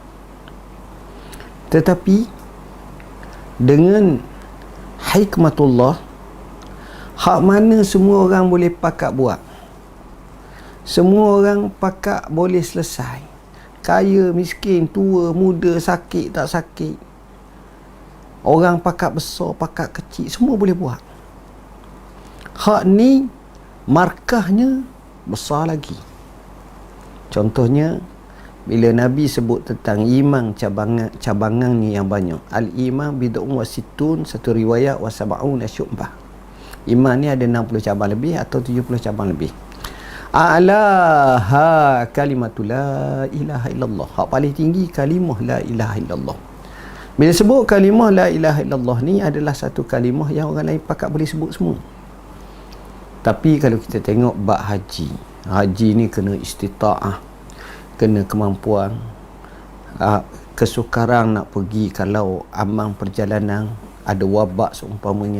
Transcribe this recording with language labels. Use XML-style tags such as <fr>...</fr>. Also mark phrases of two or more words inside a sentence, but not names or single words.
<ms>Tetapi dengan hikmatullah, hak mana semua orang boleh pakat buat, semua orang pakat boleh selesai, kaya, miskin, tua, muda, sakit, tak sakit, orang pakat besar, pakat kecil, semua boleh buat. Hak ni markahnya besar lagi. Contohnya bila Nabi sebut tentang iman, cabangannya yang banyak.</ms> <ar>الإيمان بضع وستون,</ar> <ms>satu riwayat,</ms> <ar>وسبعون شعبة.</ar> <ms>Iman ni ada 60 cabang lebih atau 70 cabang lebih.</ms> <ar>أعلاها كلمة لا إله إلا الله.</ar> <ms>Hak paling tinggi kalimah</ms> <ar>لا إله إلا الله.</ar> <ms>Bila sebut kalimah</ms> <ar>لا إله إلا الله</ar> <ms>ni adalah satu kalimah yang orang lain pakat boleh sebut semua. Tapi kalau kita tengok bab haji, haji ni kena istita'ah, kena kemampuan, kesukaran nak pergi kalau amang perjalanan, ada wabak seumpamanya.</ms>